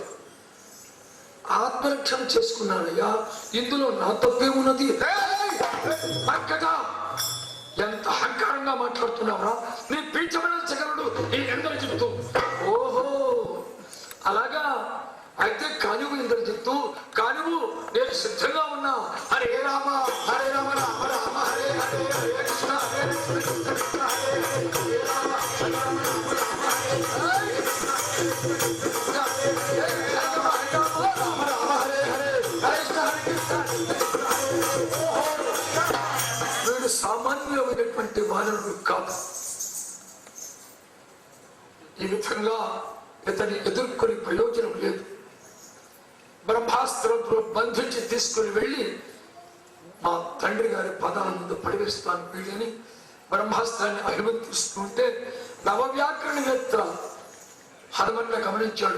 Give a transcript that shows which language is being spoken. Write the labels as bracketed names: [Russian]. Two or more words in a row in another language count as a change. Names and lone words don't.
[Telugu] ఆత్మరక్షణ చేసుకున్నానయ్యా, ఇందులో నా తప్పేమున్నది? ఎంత అహంకారంగా మాట్లాడుతున్నావా? నీ పీచమనగలడు ఈ ఇంద్రజిత్తు. ఓహో, అలాగా? అయితే కానివు ఇంద్రజిత్తు, కానివు, నేను సిద్ధంగా ఉన్నా. హరే రామ హరే రామ రామ రామ హరే హరే హరే కృష్ణ హరే కృష్ణ కృష్ణ హరే హరే హరే రామ హరే రామ రామ రామ హరే హరే కృష్ణ హరే రామ రామ హరే హరే హరే కృష్ణ హరే కృష్ణ. వీడు సామాన్యమైనటువంటి వానరుడు కాదు. ఈ విధంగా ఇతన్ని ఎదుర్కొని ప్రయోజనం లేదు. బ్రహ్మాస్త్రంతో బంధించి తీసుకుని వెళ్ళి మా తండ్రి గారి పదాల ముందు పడివేస్తాను వీళ్ళని బ్రహ్మాస్త్రాన్ని అభిమంత్రిస్తుంటే నవవ్యాకరణవేత్త హనుమన్న గమనించాడు.